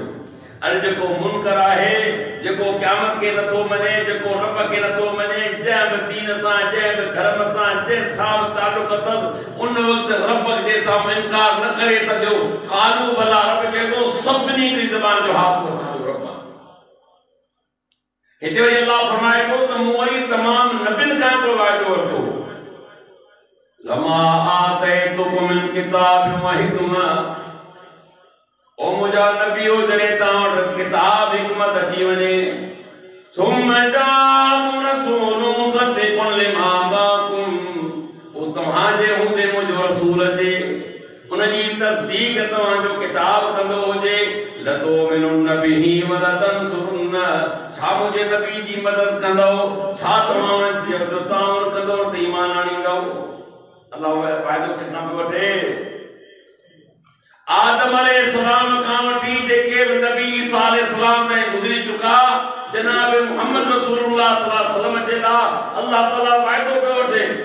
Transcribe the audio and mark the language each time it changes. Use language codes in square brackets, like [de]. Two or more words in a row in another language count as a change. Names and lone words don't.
[sd] अरे जेको मुनकर आहे, जेको क़यामत खे नथो मञे, जेको रब खे नथो मञे, जंहिं बि दीन सां, जंहिं बि धर्म सां, जंहिं सां बि ताल्लुक़ अथसि, उन वक़्तु रब जे साम्हूं इनकार न करे सघियो। [ar] قالوا بلى, [sd] रब चए थो सभिनी हिकिड़ी ज़बान जो हाथ असांजो रब आहे। हिते वरी अल्लाह फरमाए थो त मूं वरी तमाम नबियुनि खां हिकिड़ो वाइदो वरितो, [ar] لما آتيتكم من كتاب و حكمة, [sd] ओ मुझा नबियो जॾहिं तव्हां वटि किताब हिकमत अची वञे, [ar] ثم جاءكم رسول مصدق لما معكم, [sd] पोइ तव्हांजे हूंदे मुंहिंजो रसूल अचे, उनजी तस्दीक तव्हांजो किताब कंदो हुजे, [ar] لتؤمنن به و لتنصرنه, [sd] छा मुंहिंजे नबी जी मदद कंदो, छा तव्हां उनजी ताउन कंदो त ईमान आणींदो। अल्लाह वाइदो किथां पियो वठे? आदम अलैहिस्सलाम खां वठी जेके बि नबी ईसा अलैहिस्सलाम ताईं गुज़री चुका, जनाब मोहम्मद रसूलुल्लाह [ar] صلى الله عليه وسلم [sd] जे लाइ अल्लाह ताला वाइदो पियो वठे।